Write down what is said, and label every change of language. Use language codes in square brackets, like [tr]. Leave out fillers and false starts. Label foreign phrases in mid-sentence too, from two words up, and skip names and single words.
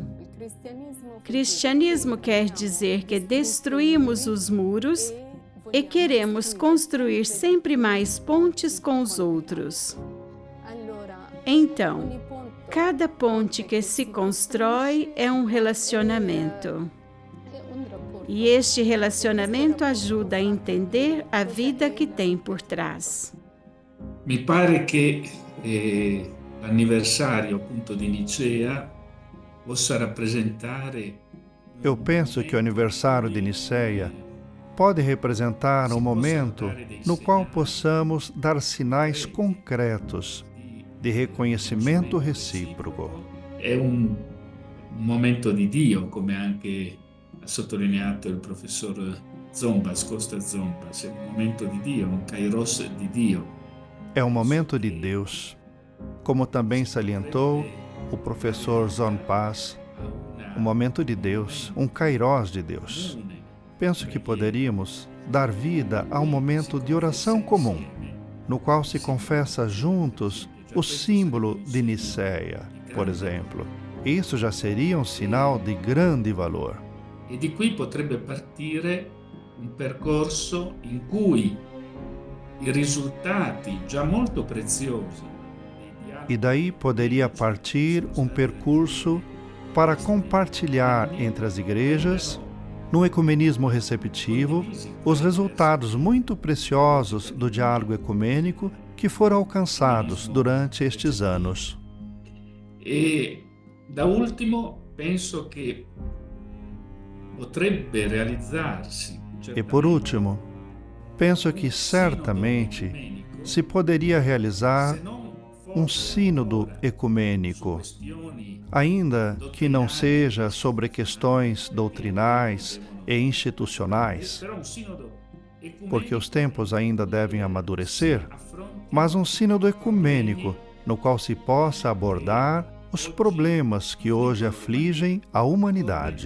[pt] Cristianismo quer dizer que destruímos os muros e queremos construir sempre mais pontes com os outros. Então, cada ponte que se constrói é um relacionamento. E este relacionamento ajuda a entender a vida que tem por trás. [it] Mi pare che l'anniversario appunto di Nicea possa rappresentare. [pt] Eu penso que o aniversário de Niceia pode representar um momento no qual possamos dar sinais concretos de reconhecimento recíproco. [it] È un momento di Dio, come anche ha sottolineato il professor Zombas, Costa Zombas. È un momento di Dio, un kairos di Dio. [pt] É um momento de Deus, como também salientou o professor Zombas, um momento de Deus, um kairos de Deus. Penso que poderíamos dar vida a um momento de oração comum, no qual se confessa juntos o símbolo de Niceia, por exemplo. Isso já seria um sinal de grande valor. [it] E di qui potrebbe partire un percorso in cui i risultati già molto preziosi. [pt] E daí poderia partir um percurso para compartilhar entre as igrejas, no ecumenismo receptivo, os resultados muito preciosos do diálogo ecumênico que foram alcançados durante estes anos. E, da último, penso que [it] potrebbe realizzarsi. [pt] E por último, penso que certamente se poderia realizar um sínodo ecumênico, ainda que não seja sobre questões doutrinais e institucionais, porque os tempos ainda devem amadurecer, mas um sínodo ecumênico no qual se possa abordar os problemas que hoje afligem a humanidade.